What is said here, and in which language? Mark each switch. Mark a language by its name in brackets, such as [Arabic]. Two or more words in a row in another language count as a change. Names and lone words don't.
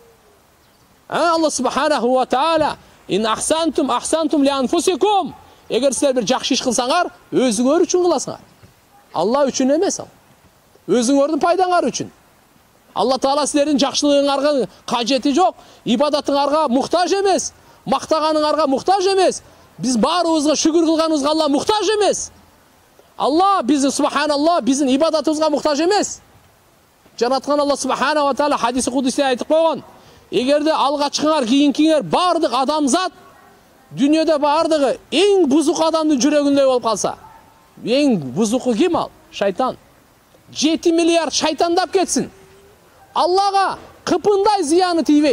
[Arabic] الله سبحانه وتعالى: "إن أحسنتم أحسنتم لأنفسكم." [Kyrgyz] Эгер силер бир жакшы иш кылсаңар, өзүңөр үчүн кыласыңар. Алла үчүн эмес ал. Өзүңөрдүн пайдаңар үчүн. Алла Таала силердин жакшылыгыңарга кажети жок, ибадатыңарга муктаж эмес, мактаганыңарга муктаж эмес. Биз баарыбызга шүгүр кылганыбызга Алла муктаж эмес. Алла биздин субханалла биздин ибадатыбызга муктаж эмес. Жараткан Алла [Arabic] سبحانه وتعالى [Kyrgyz] хадиси кудуси айтып койгон: "Эгерде алгачкыңар, кийинкиңер бардык адамзат дүйнөдө бардыгы эң бузук адамдын жүрөгүндөй болуп калса, эң бузуку ким ал? Шайтан. 7 миллиард шайтандап кетсин. Аллага кыпындай зыяны тийбейт.